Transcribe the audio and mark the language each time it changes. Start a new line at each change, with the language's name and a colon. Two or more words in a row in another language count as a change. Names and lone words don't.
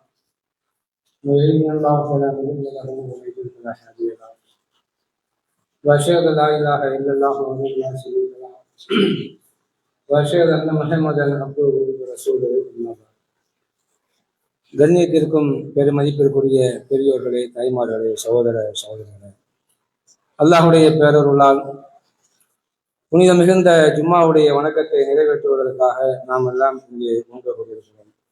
Arabic: من يهده الله فلا مضل له ومن يضلل فلا هادي له. وأشهد أن لا إله إلا الله وحده لا شريك له وأشهد أن محمدا عبده ورسوله.
Tamil: கண்ணியத்திற்கும் பெருமதிப்பிற்குரிய பெரியோர்களே, தாய்மார்களே, சகோதர சகோதரர்களே, அல்லாஹுடைய பேரருளால் புனித மிகுந்த ஜும்மாவுடைய வணக்கத்தை நிறைவேற்றுவதற்காக நாம் எல்லாம் இங்கே ஒன்று கொண்டிருக்கிறோம்.